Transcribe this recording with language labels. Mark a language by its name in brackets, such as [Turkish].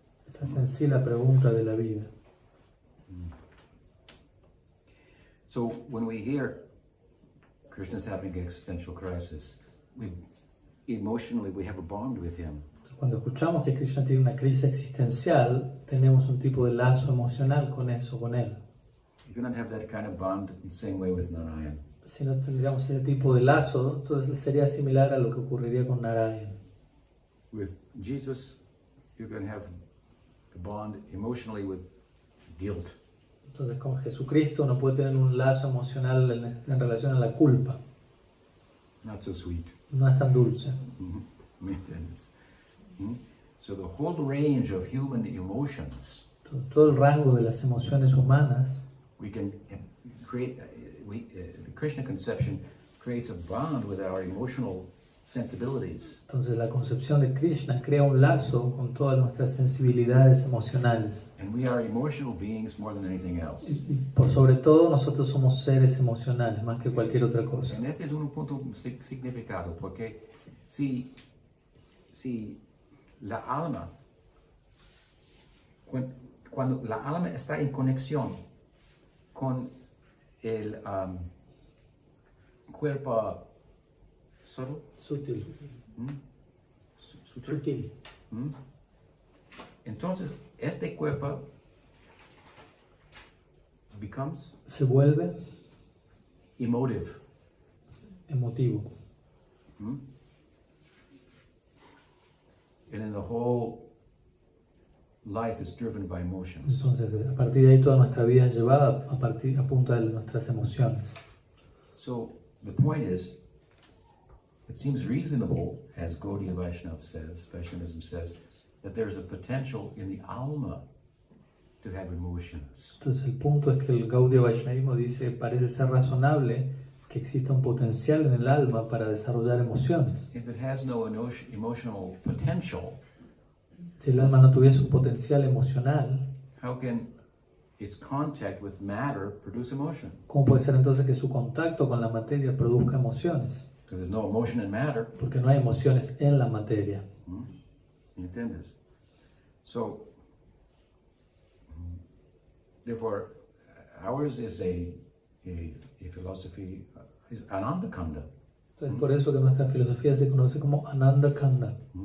[Spanish] Esa es en sí la pregunta de la vida. [English] So when we hear Krishna's having an existential crisis, emotionally we have a bond with him. [Spanish] Cuando escuchamos que Krishna tiene una crisis existencial, tenemos un tipo de lazo emocional con eso, con él. [English] You cannot have that kind of bond in the same way with Narayan. [Spanish] Si no tendríamos ese tipo de lazo, entonces sería similar a lo que ocurriría con Narayan. [English] With Jesus, you can have a bond emotionally with guilt. [Spanish] Entonces con Jesucristo uno puede tener un lazo emocional en relación a la culpa. [English] Not so sweet. [Spanish] No es tan dulce. ¿Me entiendes? [English] So the whole range of human emotions, [Spanish] Todo el rango de las emociones humanas, [English] we can create, the Krishna conception creates a bond with our emotional sensibilities. [Spanish] entonces la concepción de Krishna crea un lazo con todas nuestras sensibilidades emocionales. [English] And we are emotional beings more than anything else. [Spanish] Y por sobre todo nosotros somos seres emocionales más que cualquier otra cosa. And este es un punto significado, porque si la alma, cuando la alma está en conexión con el cuerpo Sutil. sutil, entonces este cuerpo Se vuelve [English] emotive. [Spanish] emotivo. [English] And then the whole life is driven by emotions. [Spanish] Entonces, a partir de ahí toda nuestra vida es llevada a punta de nuestras emociones. [English] So the point is, it seems reasonable, as Gaudiya Vaishnavism says, that there's a potential in the alma to have emotions. [Spanish] Entonces, el punto es que el Gaudiya Vaishnavismo dice, parece ser razonable que exista un potencial en el alma para desarrollar emociones. [English] If it has no emotional potential, [Spanish] si el alma no tuviese un potencial emocional, [English] how can its contact with matter produce emotion? [Spanish] ¿cómo puede ser entonces que su contacto con la materia produzca emociones? [English] Because there's no emotion in matter. [Spanish] Porque no hay emociones en la materia. ¿Entiendes? [English] So, therefore, ours is a philosophy, is Ananda Kanda. [Spanish] Entonces, por eso que nuestra filosofía se conoce como Ananda Kanda.